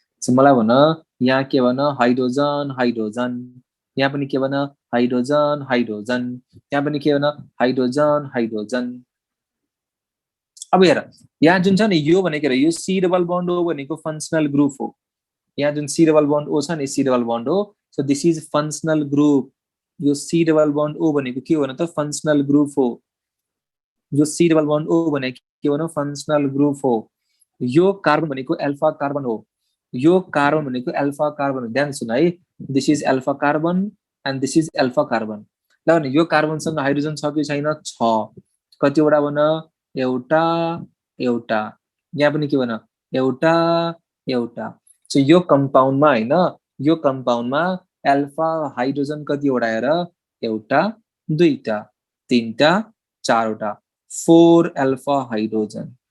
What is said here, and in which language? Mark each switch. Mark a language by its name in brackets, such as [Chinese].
[Nepali] So मलाई भन यहाँ के भन हाइड्रोजन हाइड्रोजन, यहाँ पनि के भन हाइड्रोजन हाइड्रोजन, यहाँ पनि के भन हाइड्रोजन हाइड्रोजन। अब हेर यहाँ जुन छ नि यो भनेको यो सी डबल बन्ड हो भनेको फङ्सनल ग्रुप हो। यहाँ जुन सी डबल बन्ड ओ छ नि सी डबल बन्ड हो। [English] So this is functional group. [Nepali] यो सी डबल बन्ड ओ भनेको के हो त फङ्सनल ग्रुप हो। यो सी डबल बन्ड ओ भनेको के हो फङ्सनल ग्रुप हो। यो कार्बन भनेको एल्फा कार्बन हो। यो कार्बन भनेको एल्फा कार्बन हो। ध्यान सुन है, [English] this is alpha carbon [Nepali] and this is alpha carbon. ल भने यो कार्बनसँग हाइड्रोजन छ कि छैन, छ। कतिवटा भन एउटा एउटा, यहाँ पनि के भन एउटा एउटा। सो यो कम्पाउन्डमा हैन, यो कम्पाउन्डमा एल्फा हाइड्रोजन कतिवटा हेर, एउटा दुईटा तीनटा चारवटा, 4 एल्फा हाइड्रोजन।